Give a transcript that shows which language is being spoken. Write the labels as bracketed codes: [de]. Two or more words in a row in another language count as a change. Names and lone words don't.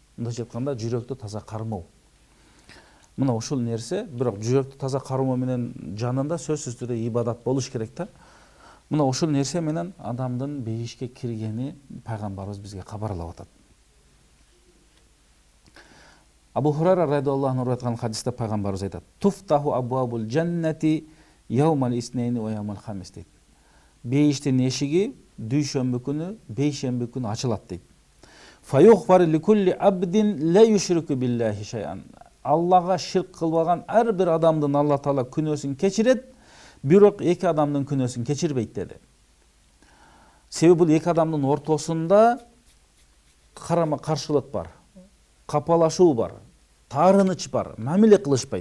[ky] Мындайча айтканда жүрөктү таза кармоо. Мына ушул нерсе, бирок жүрөктү таза кармоо менен жанында сөзсүз түрдө ибадат болуш керек да. Мына ушул нерсе менен адамдын бейишке киргени пайгамбарыбыз бизге кабарлап атат. Абу Хурайра [ar] رضي الله عنه [ky] айткан хадисте пайгамбарыбыз айтат: [ar] "تفتح أبواب الجنة يوم الاثنين ويوم الخميس" [ky] дейт. Бейиштин эшиги дүйшөмбү күнү, бейшемби күнү ачылат дейт. [ar] فيغفر لكل عبد لا يشرك بالله شيئا. [ky] Аллага ширк кылбаган ар бир адамдын Алла Таала күнөөсүн кечирет, бирок эки адамдын күнөөсүн кечирбейт деди. Себеби бул эки адамдын ортосунда карама каршылык бар, капалашуу бар, таарыныч бар, мамиле кылышпайт.